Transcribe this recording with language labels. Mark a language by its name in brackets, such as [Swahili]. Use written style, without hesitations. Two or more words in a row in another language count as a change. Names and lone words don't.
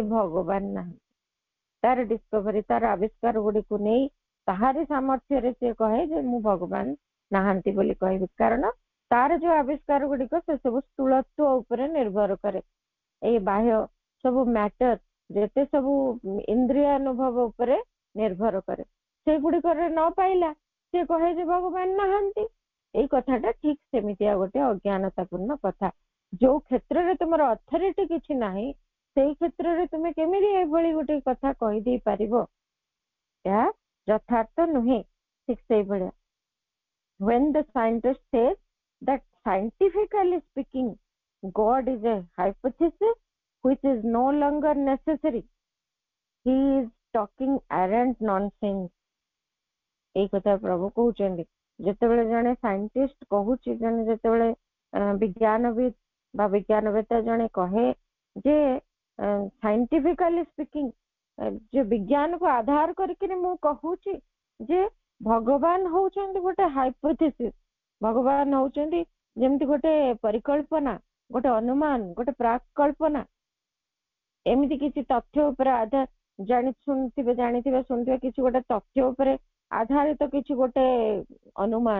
[Odia] ଭଗବାନ ନାହାନ୍ତି, ତାର ଡିସ୍କଭରି, ତାର ଆବିଷ୍କାର ଗୁଡିକୁ ନେଇ ତାହାରି ସାମର୍ଥ୍ୟରେ ସେ କହେ ଯେ ମୁଁ ଭଗବାନ ନାହାନ୍ତି ବୋଲି କହିବି, କାରଣ ତାର ଯୋଉ ଆବିଷ୍କାର ଗୁଡିକ ସେ ସବୁ ସ୍ଥୂଳତ୍ୱ ଉପରେ ନିର୍ଭର କରେ, ଏଇ ବାହ୍ୟ ସବୁ ମ୍ୟାଟର ଯେତେ ସବୁ ଇନ୍ଦ୍ରିୟାନୁଭବ ଉପରେ ନିର୍ଭର କରେ, ସେଗୁଡିକରେ ନ ପାଇଲା ସେ କହେ ଯେ ଭଗବାନ ନାହାନ୍ତି। ଏଇ କଥାଟା ଠିକ ସେମିତିଆ ଗୋଟେ ଅଜ୍ଞାନତାପୂର୍ଣ୍ଣ କଥା। ଯୋଉ କ୍ଷେତ୍ରରେ ତୁମର ଅଥରିଟି କିଛି ନାହିଁ, ସେଇ କ୍ଷେତ୍ରରେ ତୁମେ କେମିତି ଏଭଳି ଗୋଟେ କଥା କହିଦେଇ ପାରିବ, ଏହା ଯଥାର୍ଥ ନୁହେଁ। ଠିକ ସେଇଭଳିଆ [English] when the scientist says that scientifically speaking God is a hypothesis which is no longer necessary, he is talking arrant nonsense। [Odia] ଏଇ କଥା ପ୍ରଭୁ କହୁଛନ୍ତି। ଯେତେବେଳେ ଜଣେ ସାଇଣ୍ଟିଷ୍ଟ କହୁଛି, ଜଣେ ଯେତେବେଳେ ବିଜ୍ଞାନବିଦ ବା ବିଜ୍ଞାନବେତ୍ତା ଜଣେ କହେ ଯେ [English] scientifically speaking, [Odia] ଯେ ବିଜ୍ଞାନକୁ ଆଧାର କରିକି ମୁଁ କହୁଛି ଯେ ଭଗବାନ ହଉଛନ୍ତି ଗୋଟେ ହାଇପୋଥେସିସ୍, ଭଗବାନ ହଉଛନ୍ତି ଯେମିତି ଗୋଟେ ପରିକଳ୍ପନା, ଗୋଟେ ଅନୁମାନ, ଗୋଟେ ପ୍ରାକ୍ କଳ୍ପନା, ଏମିତି କିଛି ତଥ୍ୟ ଉପରେ ଆଧାର ଜାଣିଥିବେ ଶୁଣିଥିବେ କିଛି ଗୋଟେ ତଥ୍ୟ ଉପରେ ଆଧାରିତ କିଛି ଗୋଟେ ଅନୁମାନ।